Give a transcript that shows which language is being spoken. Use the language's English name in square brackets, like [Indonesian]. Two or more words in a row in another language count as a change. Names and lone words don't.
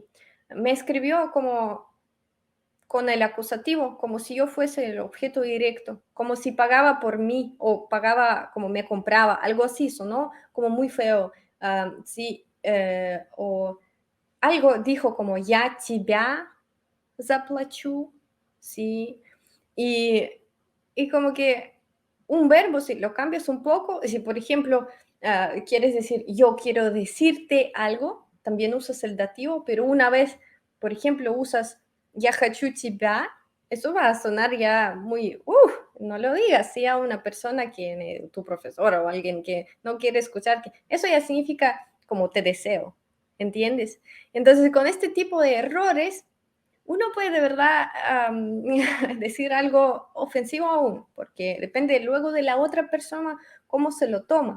[Spanish] Me escribió como con el acusativo, como si yo fuese el objeto directo, como si pagaba por mí o pagaba como me compraba, algo así, sonó como muy feo. Sí, o algo dijo como ya [Russian] тебя заплачу, [Spanish] sí, y, y como que un verbo, si lo cambias un poco, si por ejemplo quieres decir yo quiero decirte algo, también usas el dativo, pero una vez, por ejemplo, usas [Russian] я хочу тебя, [Spanish] eso va a sonar ya muy, no lo digas, sí, a una persona que, tu profesor o alguien que no quiere escuchar, que eso ya significa como te deseo, ¿entiendes? Entonces, con este tipo de errores, uno puede de verdad decir algo ofensivo aún, porque depende luego de la otra persona cómo se lo toma.